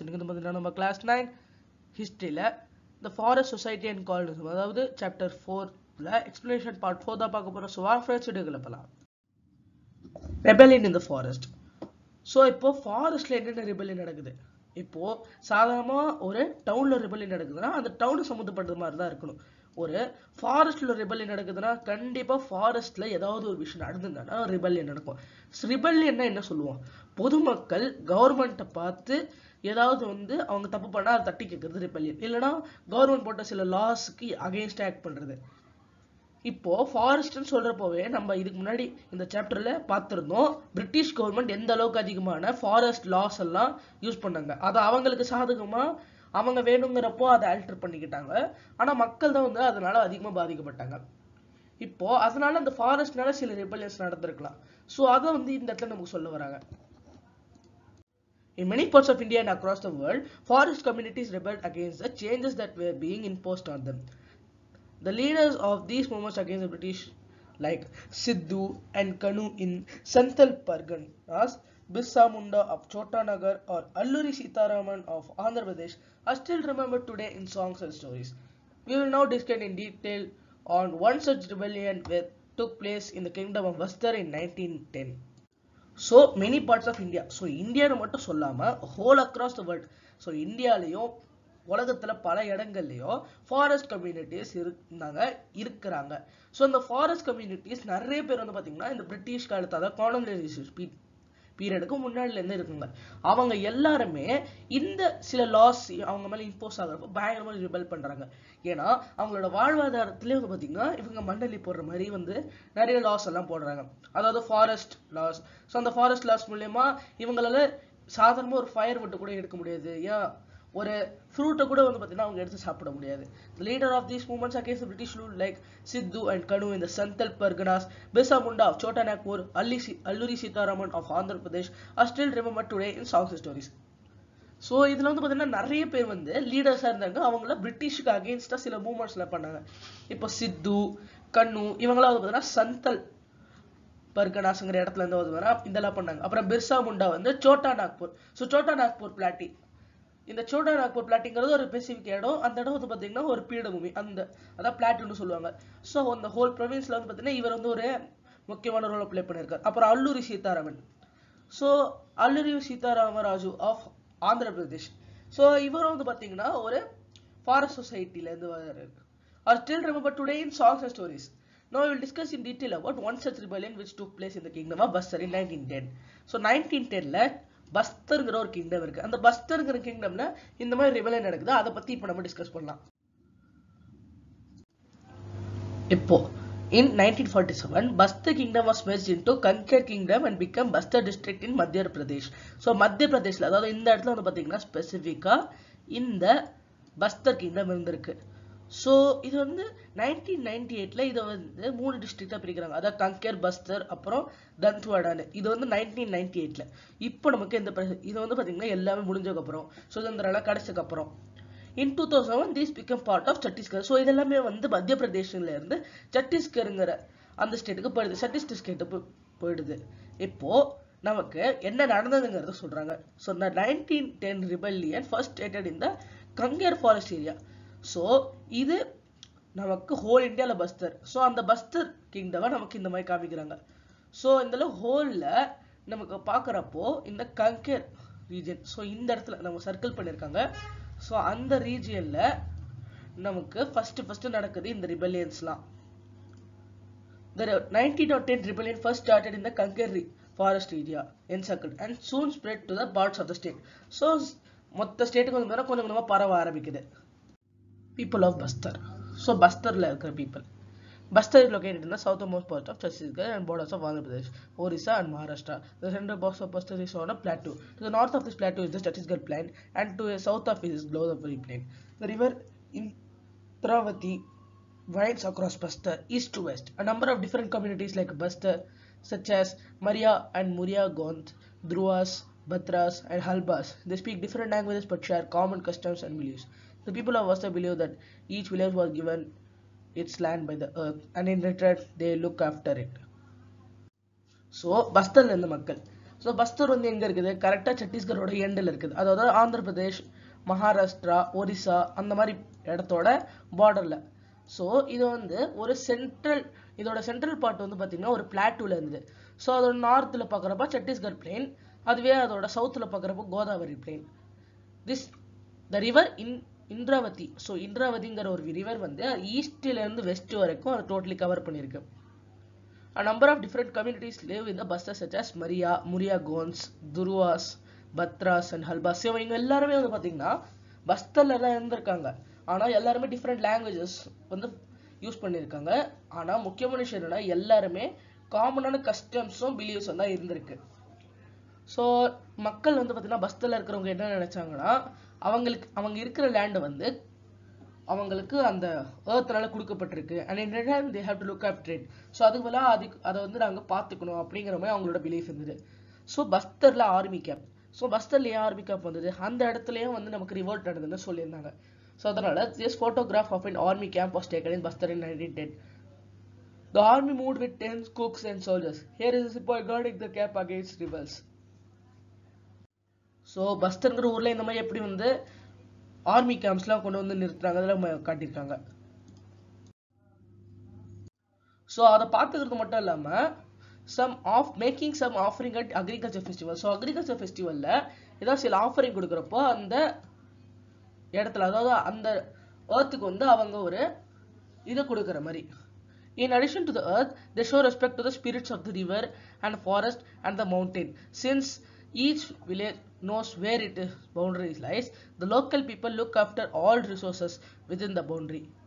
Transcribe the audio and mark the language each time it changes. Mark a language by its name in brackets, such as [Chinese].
[Tamil] இன்னைக்கு நம்ம class 9 historyல [English] the forest society and colonialism [Tamil] அதாவது chapter 4ல explanation part 4 தான் பார்க்க போறோம். [English] So our friends [Tamil] வீடியோக்குள்ள போலாம். [English] Rebellion in the forest. [Tamil] So இப்போ ஃபாரஸ்ட்ல என்னென்ன ரிபெல்லியன் நடக்குது? இப்போ சாதாரணமா ஒரு டவுன்ல ரிபெல்லியன் நடக்குதுன்னா அந்த டவுன் சம்மந்தப்பட்டது மாதிரி தான் இருக்கணும். ஒரு ஃபாரஸ்ட்ல ரிபெல்லியன் நடக்குதுன்னா கண்டிப்பா ஃபாரஸ்ட்ல ஏதாவது ஒரு விஷயம் நடந்துருந்தா ரிபெல்லியன் நடக்கும். ரிபெல்லியன்னா என்ன சொல்லுவோம்? பொதுமக்கள் கவர்மெண்ட்டை பார்த்து ஏதாவது அவங்க தப்பு பண்ணா அதை தட்டி கேட்கறது ரிபெல்லியன். இல்லைன்னா கவர்மெண்ட் போட்ட சில லாஸ்க்கு அகைன்ஸ்ட் ஆக்ட் பண்றது. இப்போ ஃபாரஸ்ட்னு சொல்றப்போவே நம்ம இதுக்கு முன்னாடி இந்த சாப்டர்ல பார்த்திருந்தோம் பிரிட்டிஷ் கவர்மெண்ட் எந்த அளவுக்கு அதிகமான ஃபாரஸ்ட் லாஸ் எல்லாம் யூஸ் பண்ணாங்க. அதை அவங்களுக்கு சாதகமா அவங்க வேணுங்கிறப்போ அதை ஆல்டர் பண்ணிக்கிட்டாங்க. ஆனா மக்கள் தான் அதனால அதிகமா பாதிக்கப்பட்டாங்க. இப்போ அதனால அந்த ஃபாரஸ்ட்னால சில ரிபெல்லியன்ஸ் நடந்திருக்கலாம். ஸோ அதை இந்த இடத்துல நமக்கு சொல்ல வராங்க. [English] In many parts of India and across the world, forest communities rebelled against the changes that were being imposed on them. The leaders of these movements against the British, like Sidhu and Kanu in Santhal Parganas, Birsa Munda of Chota Nagar, or Alluri Sitaraman of Andhra Pradesh, are still remembered today in songs and stories. We will now discuss in detail on one such rebellion that took place in the kingdom of Bastar in 1910. So many parts of India. So India [Tamil] மட்டும் சொல்லாம [English] whole across the world. [Tamil] So இந்தியாலயும் உலகத்துல பல இடங்கள்லயும் forest communities இருக்கிறாங்க. So இந்த forest communities நிறைய பேர் பாத்தீங்கன்னா இந்த பிரிட்டிஷ் காலத்து அதாவது காலனைசேஷன் பீரியடுக்கு முன்னாடில இருந்து இருக்குங்க. அவங்க எல்லாருமே இந்த சில லாஸ் அவங்க மேல இம்போஸ் ஆகுறப்ப பயங்கரமா ரிபெல் பண்றாங்க. ஏன்னா அவங்களோட வாழ்வாதாரத்திலே பாத்தீங்கன்னா இவங்க மண்டலி போடுற மாதிரி நிறைய லாஸ் எல்லாம் போடுறாங்க. அதாவது ஃபாரஸ்ட் லாஸ். ஸோ அந்த ஃபாரஸ்ட் லாஸ் மூலயமா இவங்களால சாதாரணமா ஒரு ஃபயர் விட்டு கூட எடுக்க முடியாது. ஏன் ஒரு ஃப்ரூட்டை கூட பாத்தீங்கன்னா அவங்க எடுத்து சாப்பிட முடியாது. [English] The leader of these movements against the British rule like Sidhu and Kanu in the Santhal Parganas, Birsa Munda of Chota Nagpur, Alluri Sitaraman of Andhra Pradesh are still remembered today in songs and stories. [Tamil] So இதுல பாத்தீங்கன்னா நிறைய பேர் லீடர்ஸா இருந்தாங்க. அவங்கள பிரிட்டிஷுக்கு அகேன்ஸ்டா சில movements எல்லாம் பண்ணாங்க. இப்போ சித்து கண்ணு இவங்களாம் பாத்தீங்கன்னா சந்தல் பர்கனாஸ்ங்கிற இடத்துல இருந்து இதெல்லாம் பண்ணாங்க. அப்புறம் பிர்சா முண்டா சோட்டா நாக்பூர். ஸோ சோட்டா நாக்பூர் பிளாட்டி இந்த சோட்டா நாக்பூர் பிளாட்டிங்கிறது ஒரு ஸ்பெசிபிக் இடம். அந்த இடம் பாத்தீங்கன்னா ஒரு பீடபூமி. அதான் பிளாட்டுன்னு சொல்லுவாங்க. ஸோ அந்த ஹோல் ப்ரொவின்ஸ்ல பாத்தீங்கன்னா இவர் ஒரு முக்கியமான ரோல் பிளே பண்ணிருக்காரு. அப்புறம் Alluri Sitharaman. So Alluri Sitarama Raju of Andhra Pradesh. So இவர் பாத்தீங்கன்னா ஒரு ஃபாரஸ்ட் சொசைட்டில இருந்து வராரு. [English] Are still remembered today in songs and stories. Now we will discuss in detail about one such rebellion which took place in the kingdom of Bastar in 1910. [Tamil] So 1910ல பஸ்தர்ங்கிற ஒரு kingdom இருக்கு. அந்த பஸ்தர்ங்கிற கிங்டம்ல இந்த மாதிரி ரிபெலியன் நடக்குது. அதை பத்தி இப்ப நம்ம டிஸ்கஸ் பண்ணலாம். இப்போ [English] in 1947 Bastar kingdom was merged into Kanker kingdom and became Bastar district in Madhya Pradesh. [Tamil] So மத்திய பிரதேஷ்ல அதாவது இந்த இடத்துல பாத்தீங்கன்னா ஸ்பெசிபிக்கா இந்த பஸ்தர் கிங்டம் இருந்திருக்கு. ஸோ இது 1998ல இதை 3 டிஸ்ட்ரிக்டா பிரிக்கிறாங்க. அதாவது கங்கேர், பஸ்தர், அப்புறம் தந்த்வாடான்னு. இது 1998ல. இப்போ நமக்கு இந்த இது பாத்தீங்கன்னா எல்லாமே முடிஞ்சதுக்கு அப்புறம் சுதந்திரம் கிடைச்சதுக்கு அப்புறம் [English] in 2001 this became part of [Tamil] Chhattisgarh. So இதெல்லாமே மத்திய பிரதேஷ்ல இருந்து சத்தீஸ்கருங்கிற அந்த ஸ்டேட்டுக்கு போயிடுது. சத்தீஸ்கர் ஸ்டேட்டுக்கு போயிடுது. இப்போ நமக்கு என்ன நடந்ததுங்கிறத சொல்றாங்க. [English] So இந்த 1910 rebellion first started in the Kanker forest area. [Tamil] So இது நமக்கு ஹோல் இந்தியால பஸ்தர். ஸோ அந்த பஸ்தர் கிங்டம் நமக்கு இந்த மாதிரி காமிக்கிறாங்க. ஸோ இந்த ஹோல்ல நமக்கு பாக்குறப்போ இந்த கங்கேர் ரீஜன். ஸோ இந்த இடத்துல நம்ம சர்க்கிள் பண்ணிருக்காங்க. ஸோ அந்த ரீஜியன்ல நமக்கு ஃபர்ஸ்ட் நடக்குது இந்த ரிபெல்லியன்ஸ்லாம். [English] The 1910 rebellion first started in the Kanker forest area encircled and soon spread to the parts of the state. [Tamil] So மொத்த ஸ்டேட்டுக்கு கொஞ்சம் கொஞ்சமா பரவ ஆரம்பிக்குது. [English] People of Bastar. So Bastarல [Tamil] இருக்கிற [English] people. Bastar is located in the southernmost part of Chhattisgarh and borders of Andhra Pradesh, Orissa and Maharashtra. The central box of Bastar is on a plateau. To the north of this plateau is the Chhattisgarh plain and to the south of it is Godavari plain. The river Intravati winds across Bastar east to west. A number of different communities like Bastar such as Maria and Muria Gond, Druas, Batras and Halbas. They speak different languages but share common customs and beliefs. The people of Bastar believe that each village was given its land by the earth and in return they look after it. So [Tamil] பஸ்தர்ல இருந்த மக்கள் so Bastar வந்து எங்கே இருக்குது, கரெக்டாக சத்தீஸ்கரோட எண்டில் இருக்குது. அதாவது ஆந்திர பிரதேஷ், மகாராஷ்டிரா, ஒரிசா அந்த மாதிரி இடத்தோட பார்டரில். ஸோ இது வந்து ஒரு இதோட சென்ட்ரல் பார்ட் வந்து பார்த்தீங்கன்னா ஒரு பிளாட்டூவில் இருந்தது. ஸோ அதோட நார்த்தில் பார்க்குறப்ப சத்தீஸ்கர் பிளெயின், அதுவே அதோட சவுத்தில் பார்க்குறப்போ Godavari plain. The river Indravati. So இந்திராவதிங்கிற ஒரு ரிவர் வந்து ஈஸ்ட்லேருந்து வெஸ்ட் வரைக்கும் அதை டோட்டலி கவர் பண்ணியிருக்கு. [English] A number of different communities live in the Bastar such as Muria Gons, Durwas, Batras and Halbas. [Tamil] இவங்க எல்லாருமே வந்து பார்த்தீங்கன்னா பஸ்தர்ல தான் இருந்திருக்காங்க. ஆனால் எல்லாருமே டிஃப்ரெண்ட் லாங்குவேஜஸ் வந்து யூஸ் பண்ணியிருக்காங்க. ஆனால் முக்கியமான விஷயம் என்னன்னா எல்லாருமே காமனான கஸ்டம்ஸும் பிலீவ்ஸும் தான் இருந்திருக்கு. ஸோ மக்கள் வந்து பார்த்தீங்கன்னா பஸ்தர்ல இருக்கிறவங்க என்ன நினைச்சாங்கன்னா அவங்க இருக்கிற லேண்டு வந்து அவங்களுக்கு அந்த ஏர்த்னால கொடுக்கப்பட்டிருக்கு. [English] And in return they have to look after it. [Tamil] So அதுக்கு அதை வந்து நாங்கள் பார்த்துக்கணும் அப்படிங்கிற மாதிரி அவங்களோட பிலீஃப் இருந்தது. So பஸ்தர்ல army camp. ஸோ பஸ்தர்ல ஏன் ஆர்மி கேம்ப் வந்தது, அந்த இடத்துலயும் வந்து நமக்கு ரிவோல்ட் நடந்ததுன்னு சொல்லியிருந்தாங்க. [English] so [Tamil] அதனால [English] This photograph of an army camp was taken in Bastar in 1910. The army moved with tents, cooks and soldiers. Here is a sepoy guarding the camp against rebels. [Tamil] So பஸ்தர்ங்கிற ஊர்ல இந்த மாதிரி எப்படி வந்து army கேம்ப்ஸ்லாம் கொண்டு வந்து நிறுத்துறாங்க அதெல்லாம் காட்டியிருக்காங்க. [English] so [Tamil] அதை பார்த்துக்கிறது மட்டும் இல்லாமல் [English] Making some offering at agriculture festival. [Tamil] So agriculture ஃபெஸ்டிவலில் ஏதாவது சில ஆஃபரிங் கொடுக்குறப்போ அந்த இடத்துல, அதாவது அந்த ஏர்த்துக்கு வந்து அவங்க ஒரு இதை கொடுக்குற மாதிரி. [English] In addition to the earth, they show respect to the spirits of the river and forest and the mountain. Since each village knows where its boundaries lies, the local people look after all resources within the boundary.